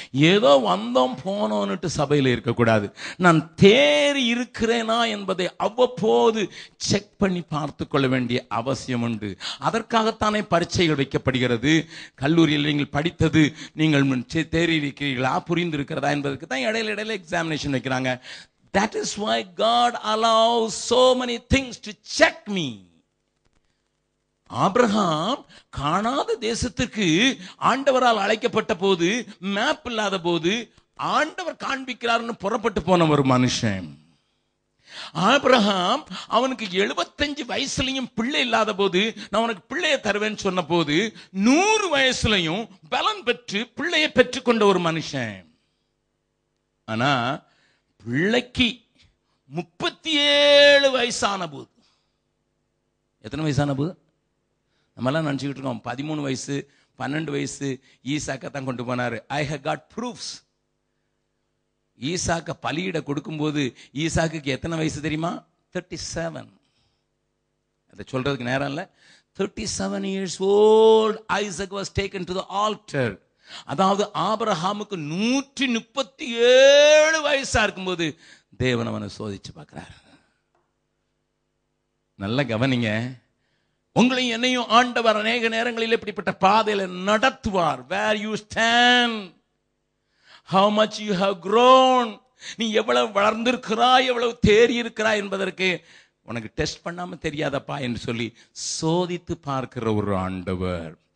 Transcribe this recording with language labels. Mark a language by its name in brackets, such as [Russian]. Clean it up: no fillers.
[Tamil] ஏதோ வந்தோம் போனோன்னுட்டு சபையில் இருக்கக்கூடாது. நான் தேறி இருக்கிறேனா என்பதை அவ்வப்போது செக் பண்ணி பார்த்து கொள்ள வேண்டிய அவசியம் உண்டு. அதற்காகத்தானே பரீட்சைகள் வைக்கப்படுகிறது. கல்லூரியில் நீங்கள் படித்தது நீங்கள் தேறி இருக்கிறீர்களா, புரிந்து இருக்கிறதா என்பதற்கு தான் இடையில எக்ஸாமினேஷன் வைக்கிறாங்க. [English] That is why God allows so many things to check me. [Tamil] Abraham காணாத தேசத்திற்கு ஆண்டவரால் அழைக்கப்பட்ட போது, மேப் இல்லாத போது ஆண்டவர் காண்பிக்கிறார்னு புறப்பட்டு போன ஒரு மனுஷன். ஆபிரகாம் அவனுக்கு 75 வயசுலயும் பிள்ளை இல்லாத போது, நான் உனக்கு பிள்ளைய தருவேன்னு சொன்ன போது 100 வயசுலயும் பலன் பெற்று பிள்ளையை பெற்றுக்கொண்ட ஒரு மனுஷன். ஆனா பிள்ளைக்கு 37 வயசான போது, எத்தனை வயசான போது நம்மெல்லாம் நினைச்சுக்கிட்டு இருக்கோம் 13 வயசு 12 வயசு ஈசாக்கத்தான் கொண்டு போனாரு. [English] I have got proofs. [Tamil] ஈசாக்க பலியிட கொடுக்கும்போது ஈசாக்கு எத்தனை வயசு தெரியுமா? 37. அதை சொல்றதுக்கு நேரம் இல்ல. [English] 37 years old Isaac was taken to the altar. [Tamil] அதாவது ஆபிரகாமுக்கு 137 வயசா இருக்கும்போது தேவன் அவனை சோதிச்சு பார்க்கிறார். நல்ல கவனிங்க. உங்களையும் என்னையும் ஆண்டவர் அநேக நேரங்களில் இப்படிப்பட்ட பாதையில நடத்துவார். [English] Where you stand, how much you have grown, [Tamil] நீ எவ்வளவு வளர்ந்திருக்கிறாய், எவ்வளவு தேறி இருக்கிறாய் என்பதற்கு உனக்கு டெஸ்ட் பண்ணாம தெரியாதப்பா என்று சொல்லி சோதித்து பார்க்கிற ஒரு ஆண்டவர்.